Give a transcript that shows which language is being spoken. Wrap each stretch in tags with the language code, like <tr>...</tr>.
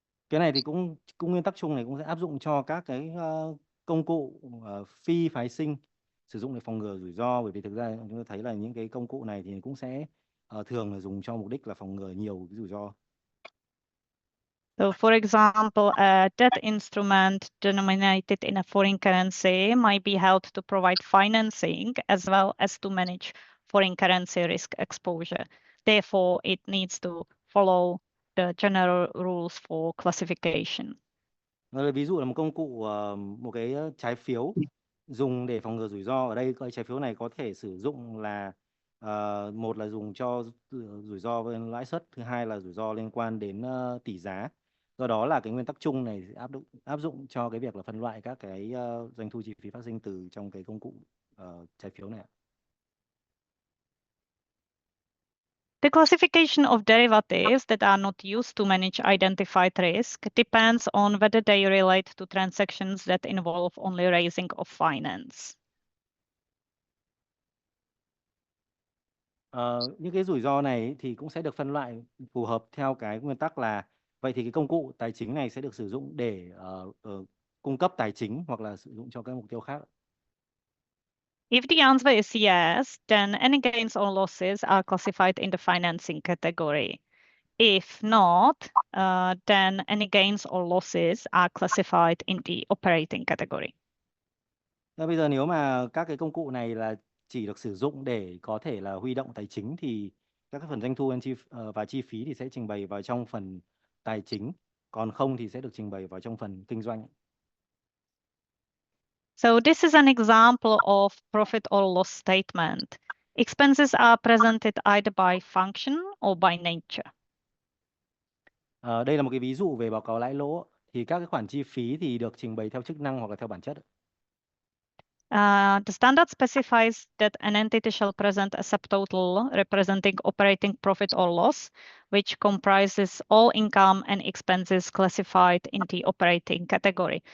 <vi>Cái này thì cũng nguyên tắc chung này cũng sẽ áp dụng cho các cái công cụ phi phái sinh sử dụng để phòng ngừa rủi ro, bởi vì thực ra chúng ta thấy là những cái công cụ này thì cũng sẽ thường là dùng cho mục đích là phòng ngừa nhiều cái rủi ro.</vi> <en>So, for example, a debt instrument denominated in a foreign currency might be held to provide financing as well as to manage foreign currency risk exposure. Therefore, it needs to follow the general rules for classification.</en> <vi>Ví dụ là một công cụ, một cái trái phiếu dùng để phòng ngừa rủi ro. Ở đây cái trái phiếu này có thể sử dụng là một là dùng cho rủi ro với lãi suất, thứ hai là rủi ro liên quan đến tỷ giá. Do đó là cái nguyên tắc chung này áp dụng cho cái việc là phân loại các cái doanh thu chi phí phát sinh từ trong cái công cụ trái phiếu này.</vi> <en>The classification of derivatives that are not used to manage identified risk depends on whether they relate to transactions that involve only raising of finance.</en> <vi>Những cái rủi ro này thì cũng sẽ được phân loại phù hợp theo cái nguyên tắc là vậy thì cái công cụ tài chính này sẽ được sử dụng để cung cấp tài chính hoặc là sử dụng cho các mục tiêu khác.</vi> <en>If the answer is yes, then any gains or losses are classified in the financing category. If not, then any gains or losses are classified in the operating category.</en> <vi>Bây giờ nếu mà các cái công cụ này là chỉ được sử dụng để có thể là huy động tài chính thì các cái phần doanh thu và chi phí thì sẽ trình bày vào trong phần tài chính, còn không thì sẽ được trình bày vào trong phần kinh doanh.</vi> <en>So this is an example of profit or loss statement. Expenses are presented either by function or by nature.</en> <vi>Đây là một cái ví dụ về báo cáo lãi lỗ. Thì các cái khoản chi phí thì được trình bày theo chức năng hoặc là theo bản chất.</vi> <en>The standard specifies that an entity shall present a subtotal representing operating profit or loss, which comprises all income and expenses classified in the operating category.</en>